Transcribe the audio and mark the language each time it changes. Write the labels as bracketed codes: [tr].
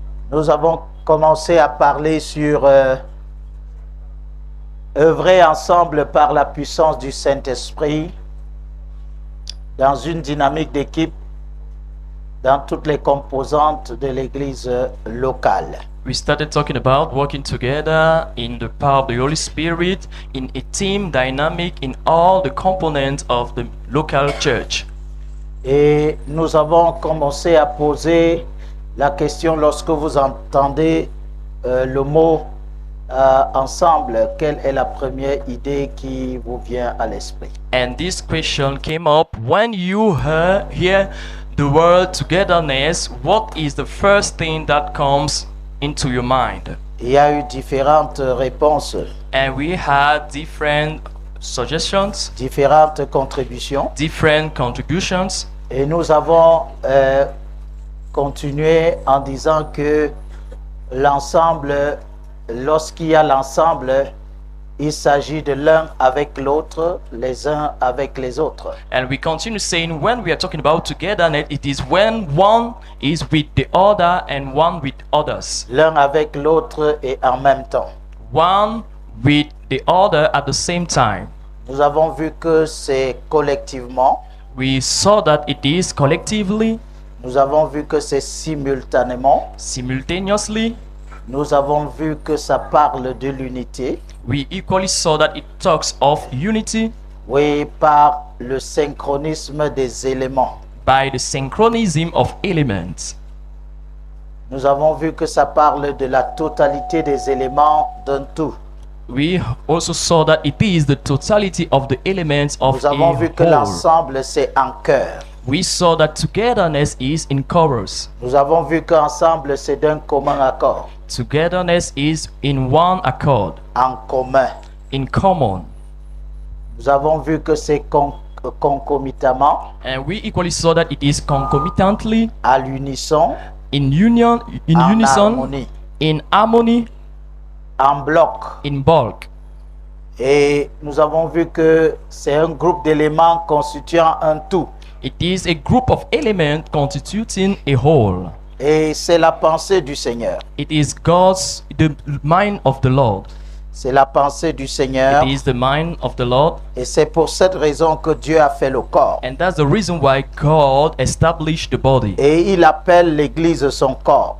[fr] Nous avons commencé à parler sur œuvrer ensemble par la puissance du Saint-Esprit dans une dynamique d'équipe dans toutes les composantes de l'Église locale. [en] We started talking about working together in the power of the Holy Spirit in a team dynamic in all the components of the local church. [fr] Et nous avons commencé à poser la question lorsque vous entendez le mot ensemble, quelle est la première idée qui vous vient à l'esprit? [en] And this question came up when you hear the word togetherness. What is the first thing that comes into your mind? [fr] Il y a eu différentes réponses, [en] And we had different suggestions, [fr] différentes contributions, [en] different contributions. [fr] et nous avons continué en disant que l'ensemble, lorsqu'il y a l'ensemble, il s'agit de l'un avec l'autre, les uns avec les autres. [en] And we continue saying when we are talking about togetherness, it is when one is with the other and one with others. [fr] L'un avec l'autre et en même temps. [en] One with the other at the same time. [fr] Nous avons vu que c'est collectivement. [en] We saw that it is collectively, [fr] Nous avons vu que c'est simultanément. [en] simultaneously. [fr] Nous avons vu que ça parle de l'unité. [en] We equally saw that it talks of unity [fr] Oui, par le synchronisme des éléments. [en] by the synchronism of elements. [fr] Nous avons vu que ça parle de la totalité des éléments d'un tout. [en] We also saw that it is the totality of the elements of [fr] Nous avons vu que [en] a whole. [fr] l'ensemble c'est en cœur. [en] We saw that togetherness is in chorus. [fr] Nous avons vu qu'ensemble c'est d'un commun accord. [en] Togetherness is in one accord, [fr] En commun. [en] in common. [fr] Nous avons vu que c'est concomitamment, [en] And we equally saw that it is concomitantly, [fr] à l'unisson, [en] in union, in [fr] en [en] unison, [fr] harmonie, [en] in harmony, [fr] en bloc. [en] in bulk. [fr] Et nous avons vu que c'est un groupe d'éléments constituant un tout. [en] It is a group of elements constituting a whole. [fr] Et c'est la pensée du Seigneur. [en] It is the mind of the Lord. [fr] C'est la pensée du Seigneur. [en] It is the mind of the Lord. [fr] Et c'est pour cette raison que Dieu a fait le corps. [en] And that's the reason why God established the body. [fr] Et il appelle l'Église son corps,